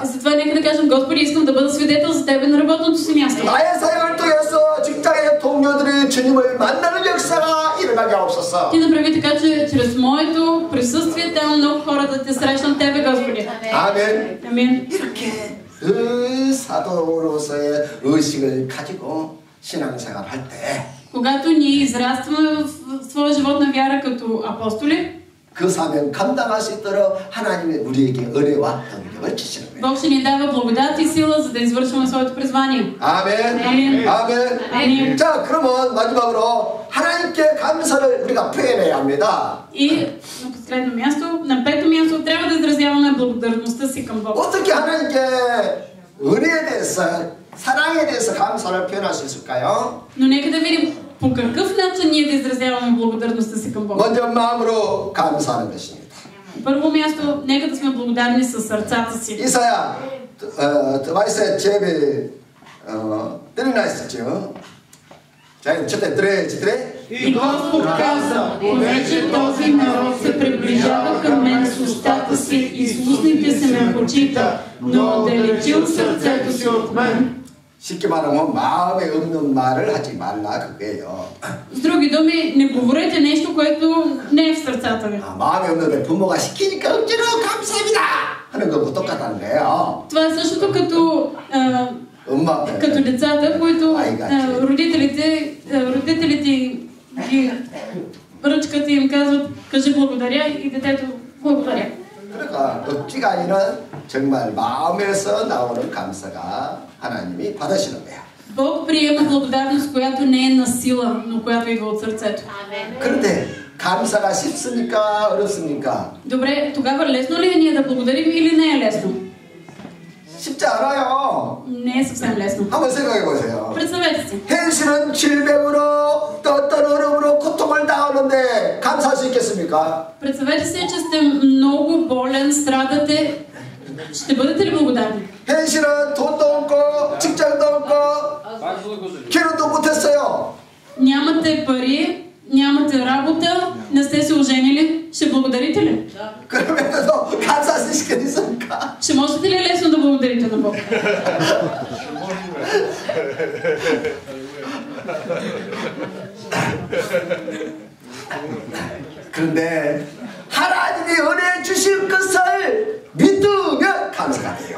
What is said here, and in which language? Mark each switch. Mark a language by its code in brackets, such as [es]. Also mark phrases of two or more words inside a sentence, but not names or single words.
[bg] Затова нека да кажем, Господи, искам да бъда свидетел за Тебе на работното си място. [ko] 나의 사역을 통해서 직장의 동료들이 주님을 만나는 역사가 일어나게 하옵소서. [bg] Ти направи така, че чрез моето присъствие там много хора да те срещнат Тебе, Господи. [ko] 아멘. [bg] Амин. [ko] 이렇게 그 사도로서의 의식을 가지고 신앙생활 할 때, [bg] Когато ние израстваме в своя живот на вяра като апостоли, [ko] 그 사명 감당할 수 있도록 하나님이 우리에게 은혜와 능력을 주시는 거예요. [bg] Бог ще ни дава благодат и сила, за да извършваме своето призвание. [ko] 아멘. 아멘. 아멘. 아멘. 자, 그러면 마지막으로 하나님께 감사를 우리가 표현해야 합니다. [bg] И на последно място, на пето място, трябва да изразяваме благодарността си към Бог. [ko] 어떻게 하나님께 은혜에 대해서, 사랑에 대해서 감사를 표현할 수 있을까요? [bg] Но нека да видим по какъв начин ние да изразяваме благодарността си към Бог. [ko] 먼저 마음으로 감사하는 것입니다. [bg] Първо място, нека да сме благодарни със сърцата си. [ko] 이사야, 마이세 제비 때리나 있었죠. 자, 저때 들에. [bg] И Господ каза, понеже този народ се приближава към мен с устата си и с устните се ме почита, но отдалечил сърцето си от мен. [ko] 쉽게 말하면 마음에 없는 말을 하지 말라 그거예요. [bg] С други думи, не говорете нещо, което не е в сърцата ви. [ko] 마음에 없는데 부모가 시키니까 억지로 감사합니다 하는 거고 똑같다는 거예요. [bg] Това е същото като децата, които родителите ги ръчкат и им казват, кажи благодаря, и детето благодаря. [ko] 그러니까 억지가 아니라 정말 마음에서 나오는 감사가 하나님이 받으시는 거야. [bg] Бог приема благодарност, която не е на сила, но която идва от сърцето. [ko] 그런데 감사가 쉽습니까? 어렵습니까? [bg] Добре, тогава лесно ли е ние да благодарим или не е лесно? [ko] 쉽지 않아요. [bg] Не е съвсем лесно. [ko] 한번 생각해 보세요. [bg] Представете си. [ko] 현실은 질병으로 또 어떤 어려움으로 고통을 당하는데 감사할 수 있겠습니까? [bg] Представете си, че сте много болен, страдате. Ще бъдете ли благодарни? [ko] 현실은 돈도 없고 직장도 없고 결혼도 못했어요. [bg] Нямате пари, нямате работа, Не сте се оженили? Ще благодарите ли? [ko] 그러면서도 감사 수 있겠습니까? [bg] Ще можете ли лесно да благодарите на Бог? [ko] 그런데 하나님이 은혜 주실 것을 믿으면 감사가 돼요.